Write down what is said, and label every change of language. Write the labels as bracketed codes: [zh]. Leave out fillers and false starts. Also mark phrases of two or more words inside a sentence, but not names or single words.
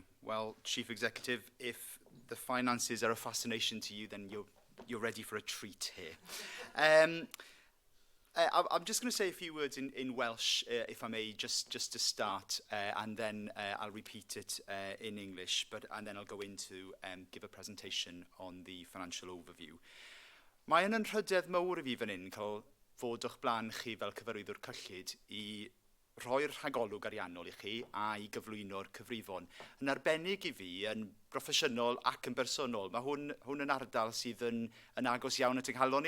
[en] Well, Chief Executive, if the finances are a fascination to you, then you're ready for a treat here. I'm just going to say a few words in Welsh, if I may, just to start, and then I'll repeat it in English, and then I'll go into give a presentation on the financial overview. [cy] Mae yn rhydedd mawr I fi fan hyn cael fod o'ch blaen chi fel cyfarwyddwr cyllid I rhoi'r rhagolwg ariannol I chi a I gyflwyno'r cyfrifon. Yn arbennig I fi, yn broffesiynol ac yn bersonol, mae hwn yn ardal sydd yn agos iawn at yng nghalon ni.